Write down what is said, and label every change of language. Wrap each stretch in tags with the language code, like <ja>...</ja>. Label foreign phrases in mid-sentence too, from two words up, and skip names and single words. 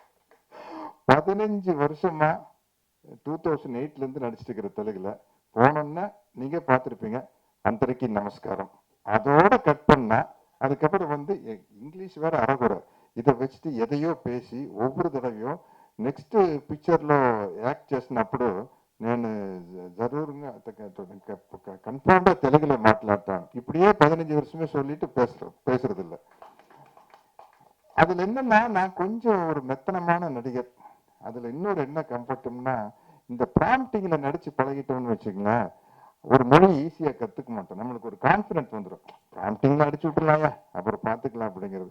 <ta>15 வருஷமா 2008ல இருந்து நடிச்சிட்டு இருக்கிற தெலுங்குல போனோம்னா நீங்க பார்த்துருப்பீங்க</ta> <te>అందరికీ నమస్కారం,</te> <ta>அதோட கட் பண்ணா அதுக்கப்புறம் வந்து இங்கிலீஷ் வேற அறகுறை, இதை வச்சுட்டு எதையோ பேசி ஒவ்வொரு தடவையும்</ta> <te>నెక్స్ట్ పిక్చర్లో యాక్ట్ చేసినప్పుడు నేను జరూరుగా కన్ఫర్మ్గా తెలుగులో మాట్లాడతాను.</te> <ta>இப்படியே 15 வருஷமே சொல்லிட்டு பேசுறது இல்லை. அதுல என்னன்னா நான் கொஞ்சம் ஒரு மெத்தனமான நடிகர். அதுல இன்னொரு என்ன கம்ஃபர்ட்னா, இந்த ப்ராம்ப்டிங்ல நடிச்சு பழகிட்டோம்னு வச்சுங்களேன், ஒரு மொழி ஈஸியா கத்துக்க மாட்டோம். நம்மளுக்கு ஒரு கான்ஃபிடன்ஸ் வந்துடும். ப்ராம்ப்டிங்ல அடிச்சு விட்டுலாயா அப்புறம் பார்த்துக்கலாம் அப்படிங்கிறது.</ta>